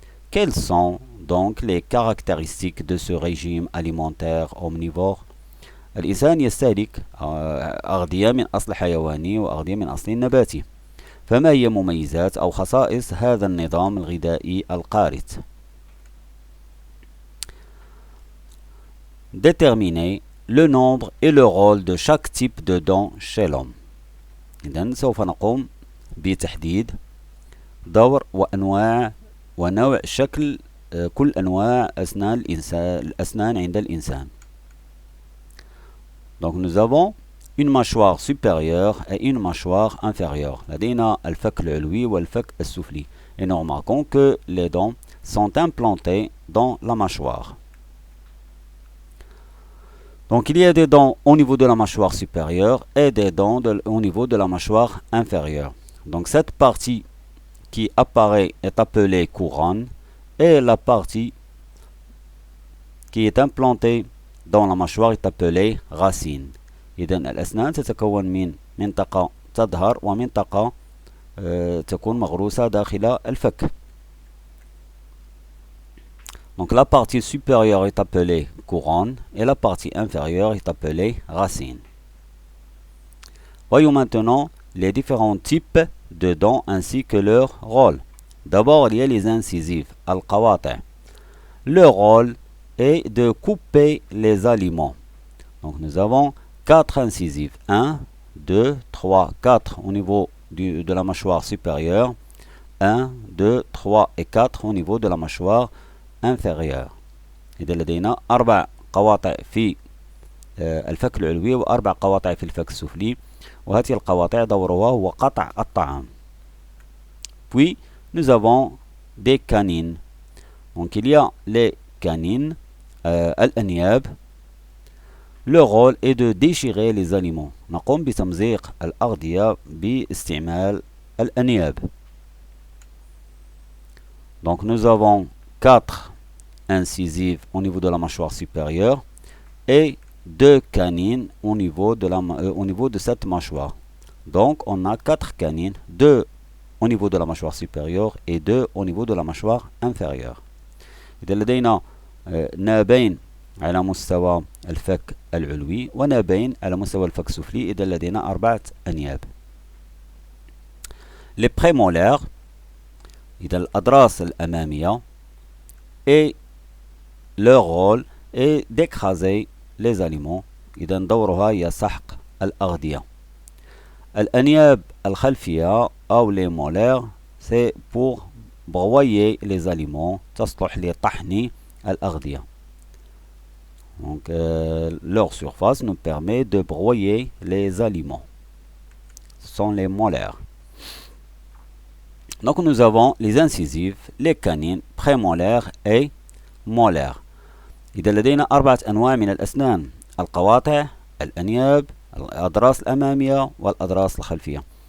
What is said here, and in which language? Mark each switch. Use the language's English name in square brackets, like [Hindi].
[French] Quelles sont donc les caractéristiques de ce régime alimentaire omnivore؟ [Arabic] الإنسان يستهلك أغذية من أصل حيواني وأغذية من أصل نباتي. فما هي مميزات أو خصائص هذا النظام الغذائي القارت؟ [French] Déterminer le nombre et le rôle de chaque type de dents chez l'homme. [Arabic] إذن سوف نقوم بتحديد دور وأنواع ونوع شكل كل أنواع الأسنان عند الإنسان. [French] Donc nous avons une mâchoire supérieure et une mâchoire inférieure. [Arabic] لدينا الفك العلوي والفك السفلي. [French] Et nous remarquons que les dents sont implantées dans la mâchoire. Donc il y a des dents au niveau de la mâchoire supérieure et des dents au niveau de la mâchoire inférieure. Donc cette partie qui apparaît est appelée couronne et la partie qui est implantée dans la mâchoire est appelée racine. [Arabic] إذن الأسنان تتكون من منطقة تظهر ومنطقة تكون مغروسة داخل الفك. [French] Donc la partie supérieure est appelée couronne et la partie inférieure est appelée racine. Voyons maintenant les différents types de dents ainsi que leur rôle. D'abord, il y a les incisives, al-qawati'. Leur rôle est de couper les aliments. Donc nous avons 4 incisives. 1, 2, 3, 4 au niveau de la mâchoire supérieure. 1, 2, 3 et 4 au niveau de la mâchoire inférieure. [Arabic] إذا لدينا 4 قواطع في الفك العلوي و4 قواطع في الفك السفلي، وهذه القواطع دورها هو قطع الطعام. [French] Puis nous avons des canines. Donc il y a les canines, الأنياب. Le rôle est de déchirer les aliments. [Arabic] نقوم بتمزيق الأغذية باستعمال الأنياب. [French] Donc nous avons 4 incisives au niveau de la mâchoire supérieure et 2 canines au niveau de cette mâchoire. Donc on a 4 canines, 2 au niveau de la mâchoire supérieure et 2 au niveau de la mâchoire inférieure. [Arabic] إذا لدينا نابين على مستوى الفك العلوي ونابين على مستوى الفك السفلي. إذا لدينا 4 أنياب. [French] Les prémolaires، [Arabic] إذا الأضراس الأمامية، [French] et leur rôle est d'écraser les aliments [Arabic] إذا دورها هي سحق الأغذية. الأنياب الخلفية أو [French] les molaires c'est pour broyer les aliments، [Arabic] تصلح لطحن الأغذية. [French] Donc leur surface nous permet de broyer les aliments. Ce sont les molaires. Donc nous avons les incisives, les canines, prémolaires et molaires. [Arabic] إذا لدينا 4 أنواع من الأسنان: القواطع، الأنياب، الأضراس الأمامية والأضراس الخلفية.